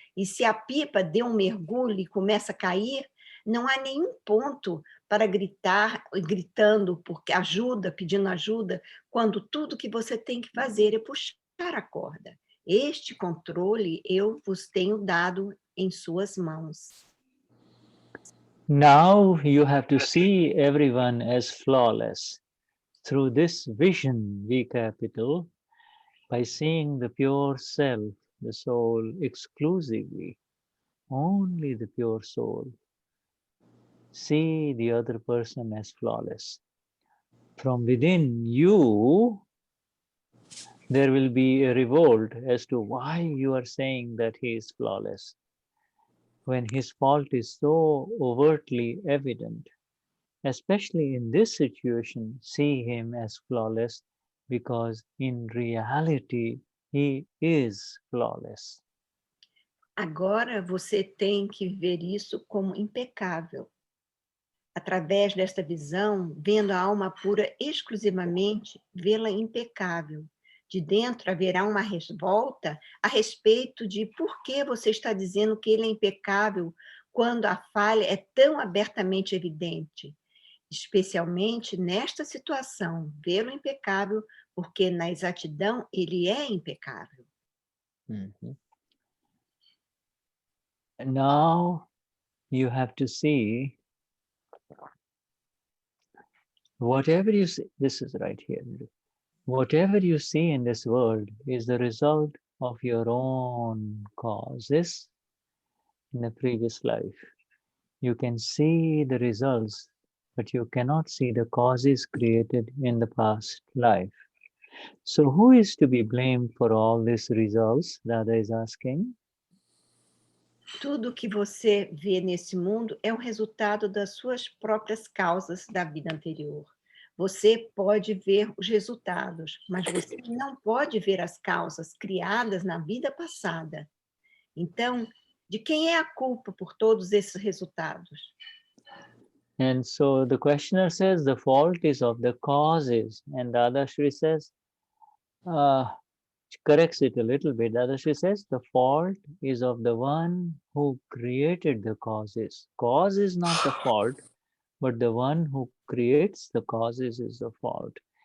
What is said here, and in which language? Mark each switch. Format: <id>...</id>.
<pt>E se a pipa deu um mergulho e começa a cair, não há nenhum ponto para gritar, gritando porque pedindo ajuda, quando tudo que você tem que fazer é puxar a corda. Este controle eu vos tenho dado em suas mãos.</pt> <en>Now you have to see everyone as flawless. Through this vision, V capital, by seeing the pure self, the soul exclusively, only the pure soul. See the other person as flawless. From within you, there will be a revolt as to why you are saying that he is flawless, when his fault is so overtly evident. Especially in this situation, see him as flawless, because in reality, he is flawless.</en> <pt>Agora você tem que ver isso como impecável. Através desta visão, vendo a alma pura exclusivamente, vê-la impecável. De dentro haverá uma revolta a respeito de por que você está dizendo que ele é impecável quando a falha é tão abertamente evidente. especialmente nesta situação, vê-lo impecável, porque na exatidão ele é impecável. Mm-hmm.</pt> <en>And now you have to see whatever you see, this is right here. Whatever you see in this world is the result of your own causes in a previous life. You can see the results, but you cannot see the causes created in the past life. So who is to be blamed for all these results? Dada is asking.</en> <pt>Tudo que você vê nesse mundo é o resultado das suas próprias causas da vida anterior. Você pode ver os resultados, mas você não pode ver as causas criadas na vida passada. Então, de quem é a culpa por todos esses resultados?</pt> <en>And so the questioner says the fault is of the causes, and Dadashri says, corrects it a little bit. Dadashri says the fault is of the one who created the causes. Cause is not the fault, but the one who creates the causes is the fault.</en>